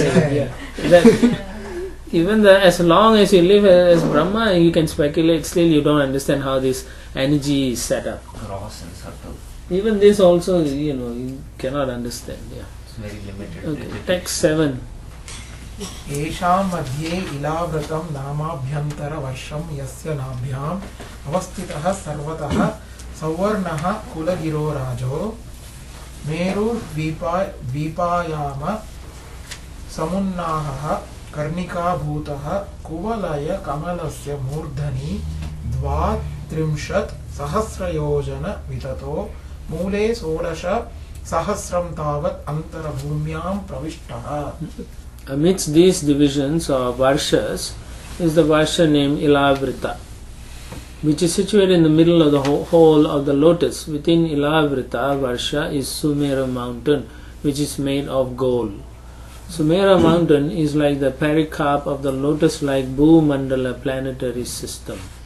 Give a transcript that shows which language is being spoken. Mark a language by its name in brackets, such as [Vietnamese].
[English] That even as long as you live as Brahma, you can speculate, still you don't understand how this energy is set up. Gross and subtle. Even this also, you cannot understand. Yeah. It's very limited. Okay, text 7. [Sanskrit] येषां मध्ये इलाव्रतं नामाभ्यन्तरवर्षं यस्य नाभ्याम् अवस्थितः सर्वतः सवर्णः कुलगिरोराजो मेरुद्वीपायाम समुन्नाहः कर्णिकाभूतः कुवलय कमलस्य मूर्धनि 32 सहस्रयोजन विततो मूले 16 सहस्रं तावत् अन्तर्भूम्यां प्रविष्टः. [English] Amidst these divisions or varshas is the varsha named Ilavrita, which is situated in the middle of the whole of the lotus. Within Ilavrita varsha is Sumera mountain, which is made of gold. Sumera mountain is like the pericarp of the lotus-like Bhumandala planetary system.